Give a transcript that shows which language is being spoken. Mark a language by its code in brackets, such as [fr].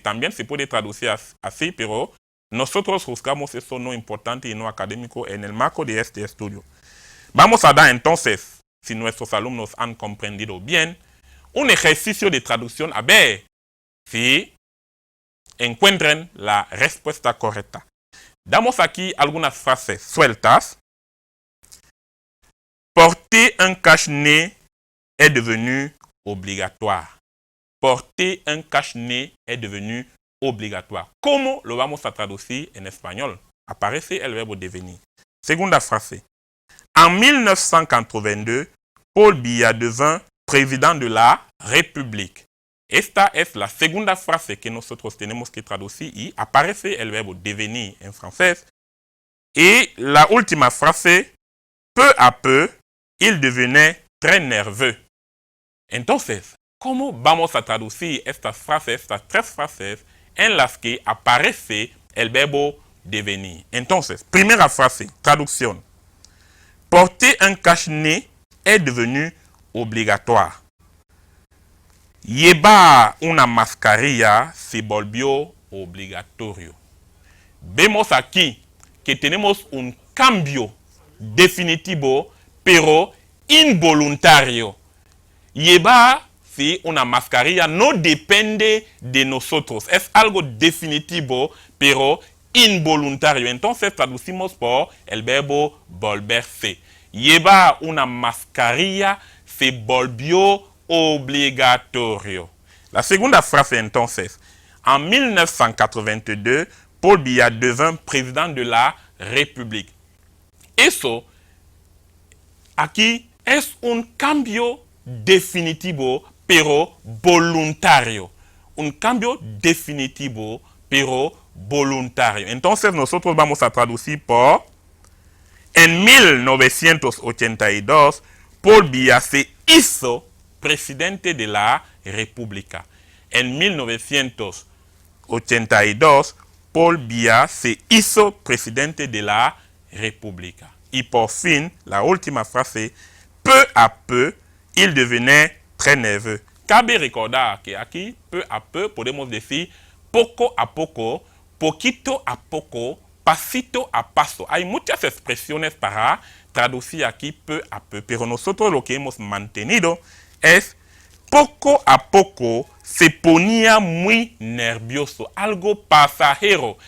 [es] También se puede traducir así, pero nosotros juzgamos eso no importante y no académico en el marco de este estudio. Vamos a dar entonces, si nuestros alumnos han comprendido bien, un ejercicio de traducción a ver si encuentren la respuesta correcta. Damos aquí algunas frases sueltas. [fr] Porter un cache-nez est devenu obligatoire. Porter un cache-nez est devenu obligatoire. [es] ¿Cómo lo vamos a traducir en español? Aparece el verbo devenir. Segunda frase. [fr] En 1982, Paul Biya devint président de la République. [es] Esta es la segunda frase que nosotros tenemos que traducir y aparece el verbo devenir en francés. Y la última frase, [fr] peu à peu, il devenait très nerveux. [es] Entonces, ¿cómo vamos a traducir estas tres frases en las que aparece el verbo devenir? Entonces, primera frase, traducción. [fr] Porter un cache-nez est devenu obligatoire. [es] Llevar una mascarilla se volvió obligatorio. Vemos aquí que tenemos un cambio definitivo, pero involuntario. Llevar una mascarilla no depende de nosotros. Es algo definitivo, pero involuntario. Entonces traducimos por el verbo volverse. Llevar una mascarilla se volvió obligatorio. La segunda frase entonces. [fr] En 1982, Paul Biya devint président de la République. [es] Eso aquí es un cambio definitivo, pero voluntario. Un cambio definitivo, pero voluntario. Entonces nosotros vamos a traducir por: en 1982, Paul Biya se hizo presidente de la República. En 1982, Paul Biya se hizo presidente de la República. Y por fin, la última frase, [fr] peu à peu, il devenait très nerveux. [es] Cabe recordar que aquí, [fr] peu à peu, [es] podemos decir poco a poco, poquito a poco, pasito a paso. Hay muchas expresiones para traducir aquí [fr] peu a peu, [es] pero nosotros lo que hemos mantenido es poco a poco se ponía muy nervioso, algo pasajero.